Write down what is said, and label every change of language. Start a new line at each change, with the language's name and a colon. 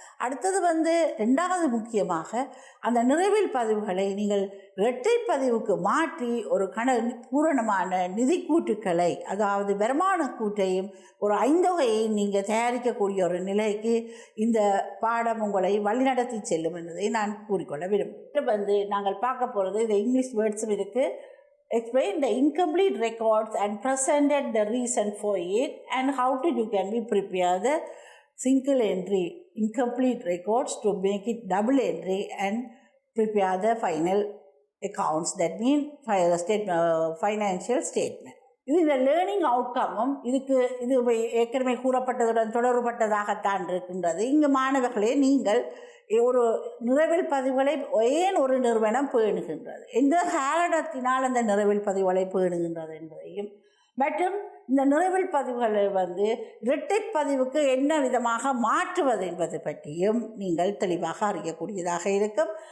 Tamil: அடுத்தது ரெண்டாவது முக்கியமாக அந்த நிறைவில் பதிவுகளை நீங்கள் இரட்டை பதிவுக்கு மாற்றி ஒரு பூரணமான நிதி கூட்டுக்களை, அதாவது வருமான கூட்டையும் ஒரு ஐந்தொகையையும் நீங்கள் தயாரிக்கக்கூடிய ஒரு நிலைக்கு இந்த பாடம் உங்களை வழிநடத்தி செல்லும் என்பதை நான் கூறிக்கொள்ள விரும்புகிறேன். நாங்கள் பார்க்க போகிறது இந்த இங்கிலீஷ் வேர்ட்ஸும் இருக்குது.
English: Explain the incomplete records and presented the reason for it and how you can prepare the single entry incomplete records to make it double entry and prepare the final accounts, that means financial statement.
Tamil: இந்த learning அவுட்கமும் இது ஏற்கனவே கூறப்பட்டதுடன் தொடர்பட்டதாகத்தான் இருக்கின்றது. இங்கு மாணவர்களே, நீங்கள் ஒரு நிறைவில் பதிவுகளை ஏன் ஒரு நிறுவனம் பேணுகின்றது, எந்த காரணத்தினால் அந்த நிறைவில் பதிவுகளை பேணுகின்றது என்பதையும், மற்றும் இந்த நிறைவில் பதிவுகளை இரட்டை பதிவுக்கு என்ன விதமாக மாற்றுவது என்பது பற்றியும் நீங்கள் தெளிவாக அறியக்கூடியதாக இருக்கும்.